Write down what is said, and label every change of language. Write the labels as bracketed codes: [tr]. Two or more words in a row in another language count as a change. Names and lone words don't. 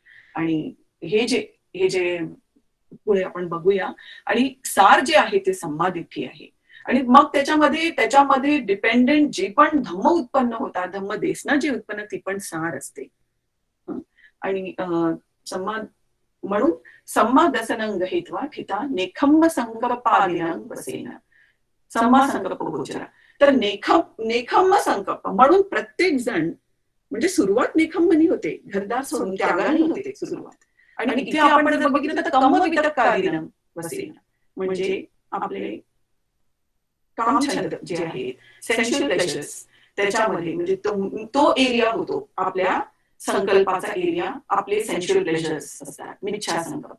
[mr] आणि हे जे पुढे आपण बघूया. आणि सार जे आहे ते सम्मादिठ्ठी आहे. आणि मग त्याच्यामध्ये डिपेंडेंट जे पण धम्म उत्पन्न होतात, [pi] धम्म देसना [mr] जे उत्पन्न, ती पण सार असते. [pi] आणि म्हणून सम्मा दसनं गहित्वा ठिता नेखम्म संकल्पादिनं वसेन सम्मा संकल्प गोचरा. [mr] तर [pi] नेखम्म संकल्प [mr] म्हणून प्रत्येक जण, म्हणजे सुरुवात नेखम्मनी होते, घरदार सोडून त्यागाने होते सुरुवात. आणि इथे आपण जर बघितलं तर [pi] कम्म वितक्कादिनं वसेन, [mr] म्हणजे आपले कामछंद जे आहेत, [en] sensual pleasures, [mr] त्याच्यामध्ये म्हणजे तो एरिया होतो आपल्या संकल्पाचा एरिया, आपले [en] sensual pleasures [mr] असतात, [pi] मिच्छा संकल्प.